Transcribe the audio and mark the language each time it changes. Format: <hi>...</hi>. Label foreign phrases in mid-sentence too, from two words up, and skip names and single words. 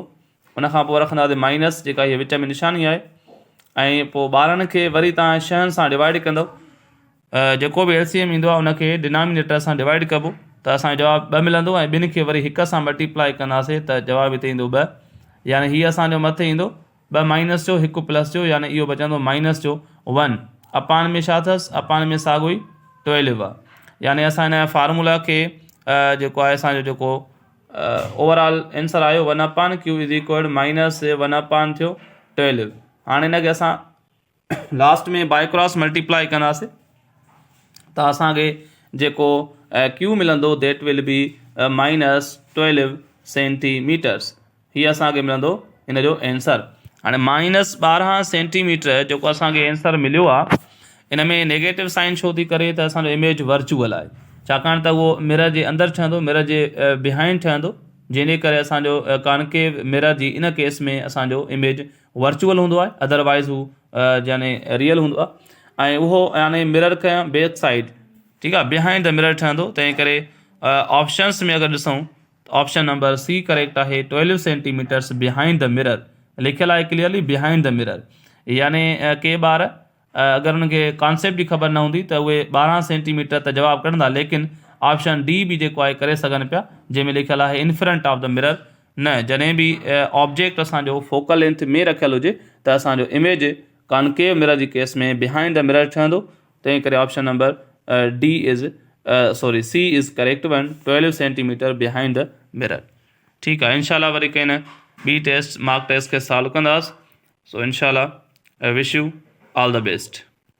<sd>उनखां पोइ रखंदासीं माइनस जेका हीअ विच में निशानी आहे ऐं पोइ 12 खे वरी तव्हां 6 सां डिवाइड कंदव। जेको बि LCM ईंदो आहे उनखे डिनोमिनेटर सां डिवाइड कबो त असांजो जवाबु 2 मिलंदो ऐं ॿिनि खे वरी 1 सां मल्टीप्लाई कंदासीं त जवाबु हिते ईंदो 2। यानी हीअ असांजो मथे ईंदो 2 माइनस जो 1 प्लस जो, यानी इहो बचंदो माइनस जो 1। अपान में छा अथसि, अपान में साॻियो ई 12 आहे। यानी असां हिन फार्मूला खे जेको आहे असांजो जेको</sd> <en>overall answer</en> <sd>आयो 1/q</sd> <en>is equal minus</en> <sd>1 थियो 12। हाणे हिनखे असां लास्ट में</sd> <en>by cross multiply</en> <sd>कंदासीं त असांखे जेको क्यू मिलंदो</sd> <en>that will be -12 centimeters.</en> <sd>हीअ असांखे मिलंदो हिन जो एंसर। हाणे -12 सेंटीमीटर जेको असांखे एंसर मिलियो आहे, इन में</sd> <en>negative sign</en> <sd>छो थी करे त असांजो</sd> <en>image virtual</en> <sd>आहे, छाकाणि त उहो मिरर जे अंदरि ठहंदो, मिरर जे बिहाइंड ठहंदो, जंहिंजे करे असांजो</sd> <en>concave mirror</en> <sd>जी इन केस में असांजो</sd> <en>image virtual</en> <sd>हूंदो आहे, अदरवाइज़ हू यानी रियल हूंदो आहे। ऐं उहो यानी मिरर खां</sd> <en>back side,</en> <sd>ठीकु आहे,</sd> <en>behind the mirror ठहंदो।</en> <sd>तंहिं करे ऑप्शन्स में अगरि ॾिसूं त</sd> <en>option number C correct</en> <sd>आहे, 12</sd> <en>centimeters behind the mirror</en> <sd>लिखियलु आहे</sd> <en>clearly, behind the mirror.</en> <sd>यानी के ॿार अगरि उनखे कॉन्सेप्ट जी ख़बर न हूंदी त उहे 12 सेंटीमीटर त जवाबु कढंदा, लेकिन</sd> <en>option D</en> <sd>बि जेको आहे करे सघनि पिया, जंहिंमें लिखियलु आहे</sd> <en>in front of the mirror.</en> <sd>न, जॾहिं बि ऑब्जेक्ट असांजो</sd> <en>focal length</en> <sd>में रखियलु हुजे त असांजो</sd> <en>image concave mirror</en> <sd>जी केस में</sd> <en>behind the mirror</en> <sd>ठहंदो। तंहिं करे</sd> <en>option number C is correct one, 12 centimeter behind the mirror.</en> <sd>ठीकु आहे, इंशाल्लाह वरी कंहिं ॿी</sd> <en>test mark test</en> <sd>खे सॉल्व कंदासीं।</sd> <en>So inshallah wish you all the best.</en>